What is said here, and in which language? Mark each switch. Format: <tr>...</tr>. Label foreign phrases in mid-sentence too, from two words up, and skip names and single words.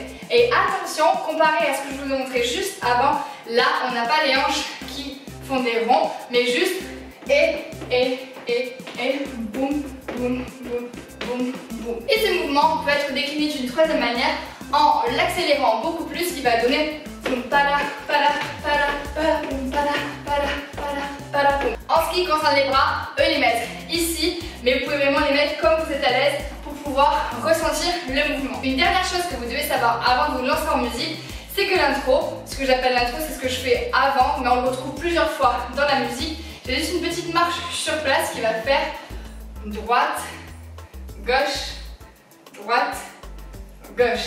<fr>Et attention, comparé à ce que je vous ai montré juste avant, là on n'a pas les hanches qui font des ronds, mais juste et boum, boum, boum, boum, boum. Et ce mouvement peut être décliné d'une troisième manière en l'accélérant beaucoup plus, ce qui va donner boum, pala, pala, pala, pala, boum, pala, pala, pala, pala, boum. En ce qui concerne les bras, eux les mettre ici, mais vous pouvez vraiment les mettre comme vous êtes à l'aise pour pouvoir ressentir le mouvement. Une dernière chose que vous devez savoir avant de vous lancer en musique, c'est que l'intro, ce que j'appelle l'intro, c'est ce que je fais avant, mais on le retrouve plusieurs fois dans la musique. J'ai juste une petite marche sur place qui va faire droite, gauche, droite, gauche.</fr>